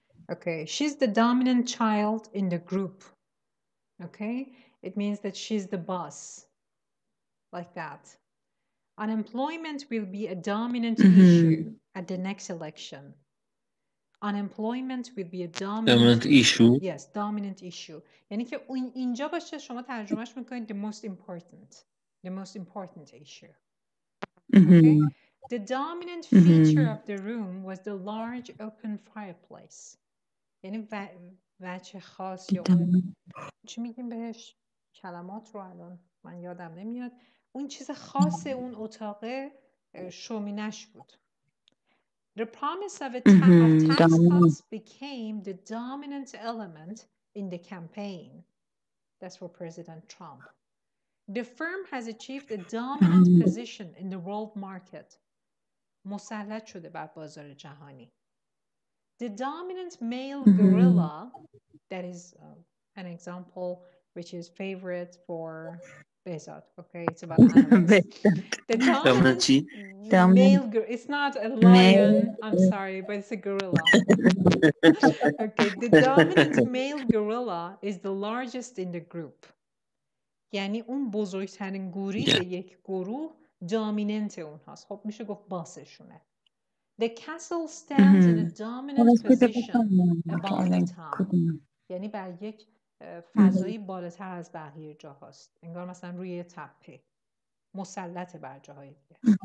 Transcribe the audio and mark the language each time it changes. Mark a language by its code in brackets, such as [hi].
[en] Okay, she's the dominant child in the group. Okay, it means that she's the boss, like that. Unemployment will be a dominant issue at the next election. Unemployment will be a dominant issue. Yes, dominant issue. [fa] یعنی که اینجا باشه شما ترجمهش میکنید [en] the most important issue. Okay? The dominant feature of the room was the large open fireplace. [fa] یعنی وجه خاص یا اون چی میگیم بهش کلمات رو الان من یادم نمیاد اون چیز خاص اون اتاق شومینش بود. [en] The promise of tax cuts became the dominant element in the campaign. That's for President Trump. The firm has achieved a dominant position in the world market. [fa] مسلط شده بر بازار جهانی. [en] The dominant male gorilla, that is an example which is favorite for Behzad. Okay, it's about animals. The dominant male gorilla, it's not a lion, I'm sorry, but it's a gorilla. Okay, the dominant male gorilla is the largest in the group. [fa] یعنی اون بزرگترین گوریل یک گروه دامیننت اونهاست. خب میشه گفت باسشونه. [en] The castle stands in a dominant position above the town. [fa] یعنی بر یک فضایی بالاتر از بقیه جاهاست. انگار مثلا روی تپه مسلط بر جاهای دیگه.